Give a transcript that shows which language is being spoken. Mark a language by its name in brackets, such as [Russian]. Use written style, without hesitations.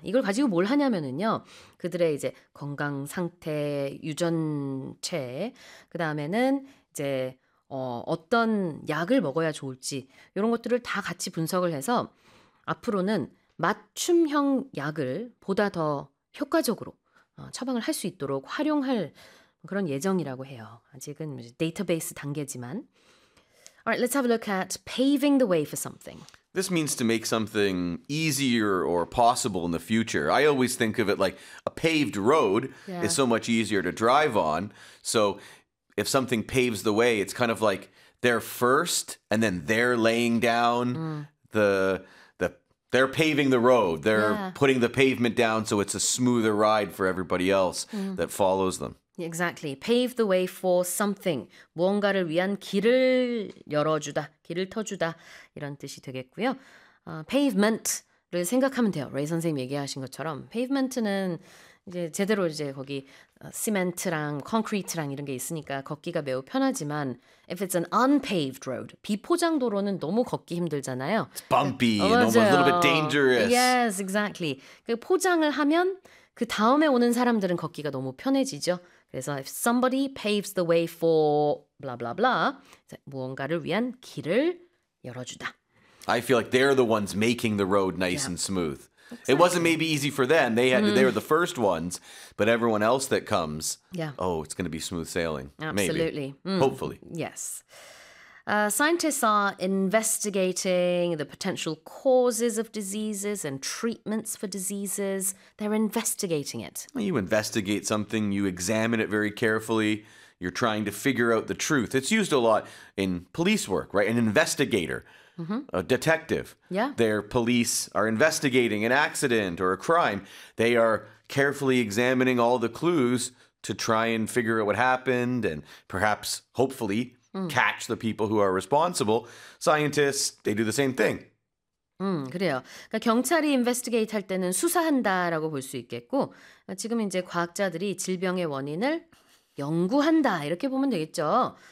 [Korean] 이걸 가지고 뭘 하냐면은요, 그들의 이제 건강 상태, 유전체, 그 다음에는 이제 어떤 약을 먹어야 좋을지 이런 것들을 다 같이 분석을 해서 앞으로는 맞춤형 약을 보다 더 효과적으로 처방을 할 수 있도록 활용할 그런 예정이라고 해요. 아직은 데이터베이스 단계지만. [English] All right, let's have a look at paving the way for something. This means to make something easier or possible in the future. I always think of it like a paved road is so much easier to drive on. So if something paves the way, it's kind of like they're first and then they're laying down they're paving the road. They're putting the pavement down so it's a smoother ride for everybody else that follows them. Exactly. Pave the way for something. [Korean] 무언가를 위한 길을 열어주다, 길을 터주다 이런 뜻이 되겠고요. Pavement를 생각하면 돼요. Ray 선생님 얘기하신 것처럼 pavement는 이제 제대로 이제 거기 시멘트랑 콘크리트랑 이런 게 있으니까 걷기가 매우 편하지만 [English] if it's an unpaved road, [Korean] 비포장 도로는 너무 걷기 힘들잖아요. [English] It's bumpy and almost a little bit dangerous. Yes, exactly. [Korean] 그 포장을 하면 그 다음에 오는 사람들은 걷기가 너무 편해지죠. [English] 그래서 if somebody paves the way for blah blah blah, [Korean] 무언가를 위한 길을 열어주다. [English] I feel like they're the ones making the road nice and smooth. Exactly. It wasn't maybe easy for them. They had they were the first ones, but everyone else that comes, it's going to be smooth sailing. Absolutely. Maybe. Hopefully. Yes. Scientists are investigating the potential causes of diseases and treatments for diseases. They're investigating it. Well, you investigate something, you examine it very carefully. You're trying to figure out the truth. It's used a lot in police work, right? An investigator. Mm-hmm. A detective. Yeah. Their police are investigating an accident or a crime. They are carefully examining all the clues to try and figure out what happened and perhaps, hopefully, catch the people who are responsible. Scientists, they do the same thing. [Korean] 그래요. 그러니까 경찰이 investigate 할 때는 수사한다라고 볼 수 있겠고 지금 이제 과학자들이 질병의 원인을 연구한다 이렇게 보면 되겠죠.